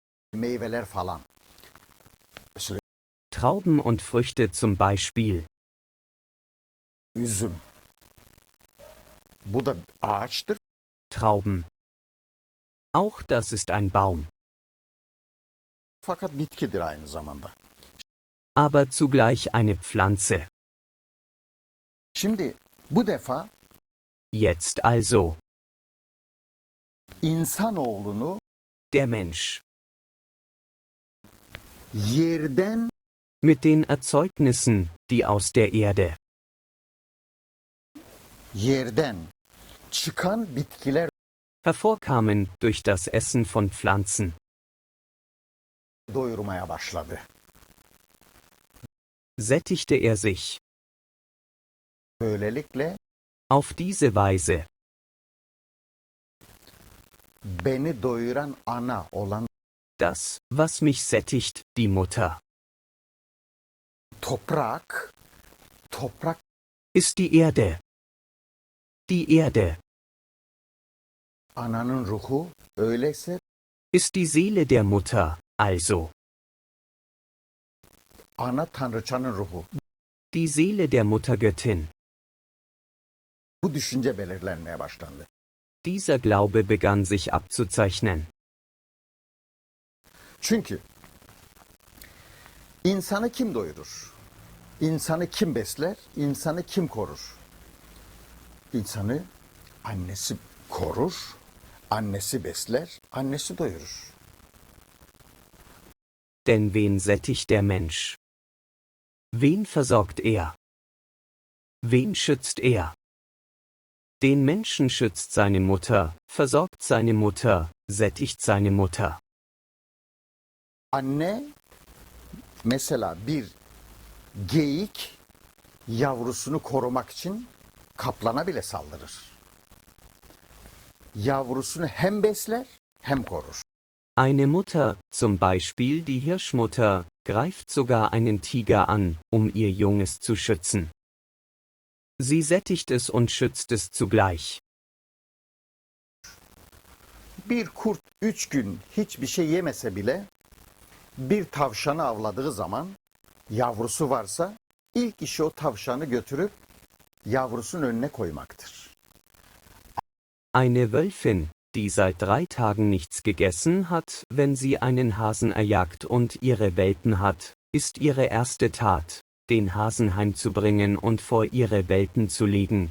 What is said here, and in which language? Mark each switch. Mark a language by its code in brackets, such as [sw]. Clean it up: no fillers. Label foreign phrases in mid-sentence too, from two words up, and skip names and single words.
[tr] meyveler falan. Mesela [de] Trauben und Früchte zum Beispiel. [tr] üzüm. Bu da ağaçtır. [de] Trauben. Auch das ist ein Baum. [tr] Fakat bitkidir aynı zamanda. [de] Aber zugleich eine Pflanze. [tr] Şimdi bu defa [de] Jetzt also. [tr] insanoğlunu [de] Der Mensch. [tr] yerden [de] Mit den Erzeugnissen, die aus der Erde. [tr] yerden çıkan bitkiler [de] Hervorkamen durch das Essen von Pflanzen. [tr] doyurmaya başladı. [de] Sättigte er sich. [tr] Böylelikle [de] Auf diese Weise. [tr] beni doyuran ana olan [de] Das, was mich sättigt, die Mutter, [tr] toprak [de] ist die Erde. Die Erde [tr] ananın ruhu, öyleyse [de] ist die Seele der Mutter, also. [tr] ana tanrıçanın ruhu. [de] Die Seele der Muttergöttin. [tr] Bu düşünce belirlenmeye başlandı. [de] Dieser Glaube begann sich abzuzeichnen. [tr] Çünkü insanı kim doyurur? İnsanı kim besler? İnsanı kim korur? İnsanı annesi korur, annesi besler, annesi doyurur. [de] Denn wen sättigt der Mensch? Wen versorgt er? Wen schützt er? Den Menschen schützt seine Mutter, versorgt seine Mutter, sättigt seine Mutter. [tr] Anne mesela bir geyik yavrusunu korumak için kaplana bile saldırır. Yavrusunu hem besler hem korur. [de] Eine Mutter, zum Beispiel die Hirschmutter, greift sogar einen Tiger an, um ihr Junges zu schützen. Sie sättigt es und schützt es zugleich. [tr] Bir kurt 3 gün hiçbir şey yemese bile bir tavşanı avladığı zaman yavrusu varsa ilk işi o tavşanı götürüp yavrusunun önüne koymaktır. [de] Eine Wölfin, die seit 3 Tagen nichts gegessen hat, wenn sie einen Hasen erjagt und ihre Welpen hat, ist ihre erste Tat, den Hasen heimzubringen und vor ihre Welpen zu legen.